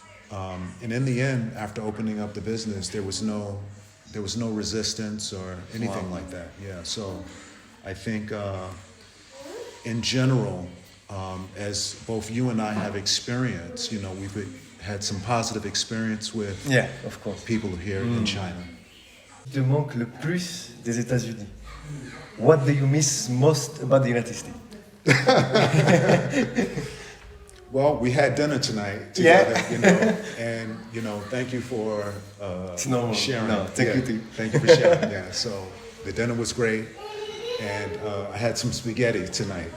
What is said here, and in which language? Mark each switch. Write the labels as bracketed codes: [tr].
[en] And in the end, after opening up the business, there was no resistance or anything like that. Yeah, so I think in general, as both you and I have experienced, you know, we've had some positive experience with of course. people here in China. [fr] Te manque le plus des États-Unis. [en] What do you miss most about the United States? Well, we had dinner tonight together, you know, and you know, thank you for sharing. No, thank you too. Thank you for sharing. Yeah, so the dinner was great, and I had some spaghetti tonight.